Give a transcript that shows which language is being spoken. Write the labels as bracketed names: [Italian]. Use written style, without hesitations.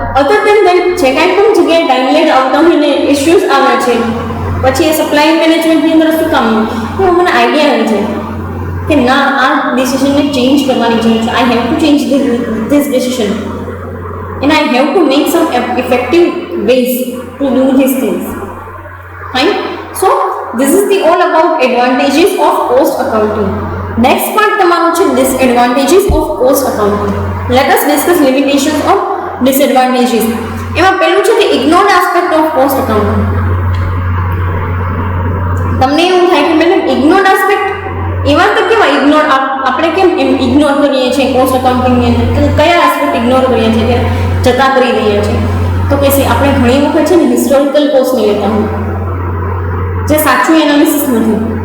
[English] other than that [Gujarati] જે કાંઈ પણ જગ્યાએ ટાઈમલેટ આવતા હોય ને ઇસ્યુઝ આવે છે પછી એ સપ્લાય મેનેજમેન્ટની અંદર શું કામ તો મને આઈડિયા આવી જાય કે ના આ ડિસિઝનને ચેન્જ કરવાની જરૂર છે. [English] I have to change this decision and I have to make some effective ways to do this things. Fine. So this is the all about advantages of cost accounting. Next part [Gujarati] તમારું છે [English] disadvantages of cost accounting. Let us discuss limitations of disadvantages. [Gujarati] એમાં પહેલું છે કે [English] ignored aspect of cost accounting. [Gujarati] તમને એવું થાય કે મેડમ ignored aspect એવા તો કેવા ઇગ્નોર આપણે કેમ એમ ઇગ્નોર કરીએ છીએ કોસ્ટ અકાઉન્ટિંગની અંદર? કયા એસ્પેક્ટ ઇગ્નોર કરીએ છીએ કે જતા કરી દઈએ છીએ? તો કે આપણે ઘણી વખત છે ને હિસ્ટોરિકલ કોસ્ટને લેતા હોય જે સાચું એનાલિસિસ નથી.